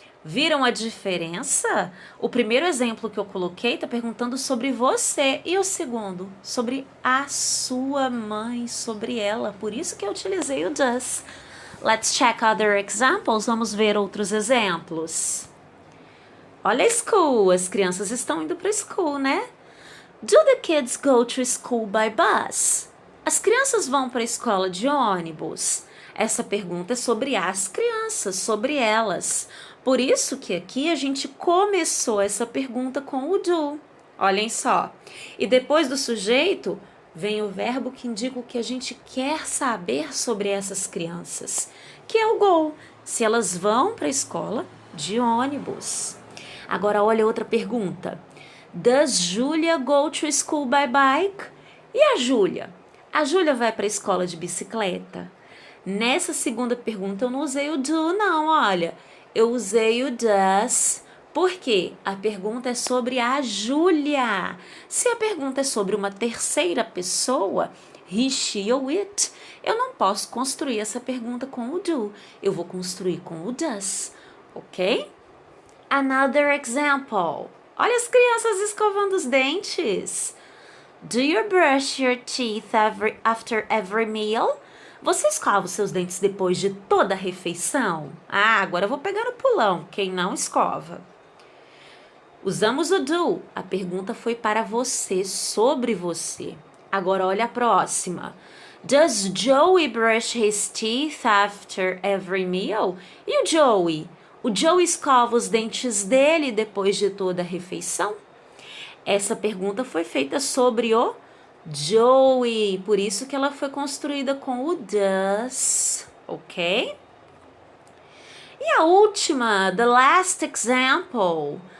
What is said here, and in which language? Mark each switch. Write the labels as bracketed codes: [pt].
[pt] Viram a diferença? O primeiro exemplo que eu coloquei está perguntando sobre você e o segundo sobre a sua mãe, sobre ela. Por isso que eu utilizei o does. [en] Let's check other examples. [pt] Vamos ver outros exemplos. Olha a school, as crianças estão indo para a school, né? [en] Do the kids go to school by bus? [pt] As crianças vão para a escola de ônibus? Essa pergunta é sobre as crianças, sobre elas. Por isso que aqui a gente começou essa pergunta com o do. Olhem só. E depois do sujeito, vem o verbo que indica o que a gente quer saber sobre essas crianças, que é o go, se elas vão para a escola de ônibus. Agora olha outra pergunta. [en] Does Julia go to school by bike? [pt] E a Júlia? A Júlia vai para a escola de bicicleta? Nessa segunda pergunta eu não usei o do, não, olha. Eu usei o does, porque a pergunta é sobre a Júlia. Se a pergunta é sobre uma terceira pessoa, he, she ou it, eu não posso construir essa pergunta com o do. Eu vou construir com o does, ok? [en] Another example. [pt] Olha as crianças escovando os dentes. [en] Do you brush your teeth after every meal? [pt] Você escova os seus dentes depois de toda a refeição? Ah, agora eu vou pegar no pulão. Quem não escova? Usamos o do. A pergunta foi para você, sobre você. Agora olha a próxima. [en] Does Joey brush his teeth after every meal? [pt] E o Joey? O Joey escova os dentes dele depois de toda a refeição? Essa pergunta foi feita sobre o Joey, por isso que ela foi construída com o does, ok? E a última, [en] the last example.